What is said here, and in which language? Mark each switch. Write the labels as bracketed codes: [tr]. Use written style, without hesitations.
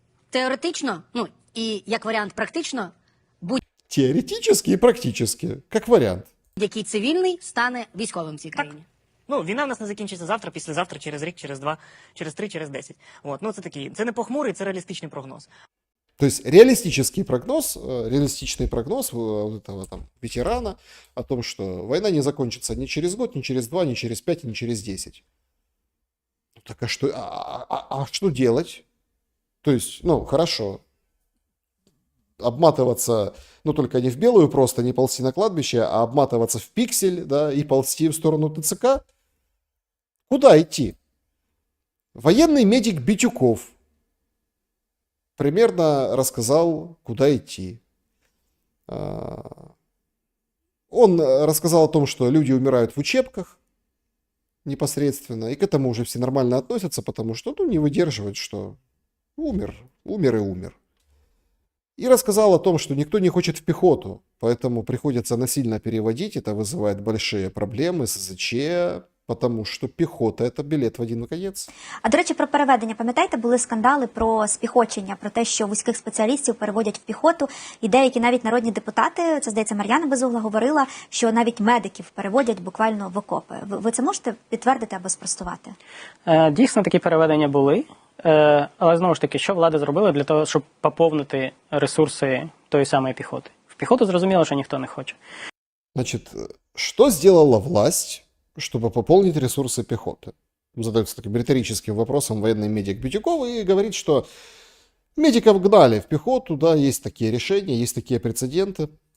[uk] теоретично, ну і як варіант практично, [ru] теоретически и практически, как вариант. [uk] будь-який цивільний стане військовим в цій країні. Ну, війна в нас не закінчиться завтра, післязавтра, через рік, через 2, через 3, через 10. От, ну це такі, це не похмурий, це реалістичний прогноз. [ru] То есть реалистический прогноз, реалистичный прогноз вот этого там ветерана о том, что война не закончится ни через год, ни через 2, ни через 5, ни через 10. Так а что, что делать? То есть, ну, хорошо, обматываться, ну, только не в белую просто, не ползти на кладбище, а обматываться в пиксель, да, и ползти в сторону ТЦК. Куда идти? Военный медик Битюков примерно рассказал, куда идти. Он рассказал о том, что люди умирают в учебках непосредственно, и к этому уже все нормально относятся, потому что, ну, не выдерживают, что умер и умер. И рассказал о том, что никто не хочет в пехоту, поэтому приходится насильно переводить, это вызывает большие проблемы с СЗЧ, потому [uk] що піхота – це білет в один конець. А, до речі, про переведення. Пам'ятаєте, були скандали про спіхочення, про те, що вузьких спеціалістів переводять в піхоту, і деякі навіть народні депутати, це, здається, Мар'яна Безугла, говорила, що навіть медиків переводять буквально в окопи. Ви це можете підтвердити або спростувати? Дійсно, такі переведення були. Але, знову ж таки, що влада зробила для того, щоб поповнити ресурси тої самої піхоти? В піхоту зрозуміло, що ніхто не хоче. [ru] Значит, что сделала власть, чтобы пополнить ресурсы пехоты? Задается таким риторическим вопросом военный медик Битюков и говорит, что медиков гнали в пехоту, да, есть такие решения, есть такие прецеденты.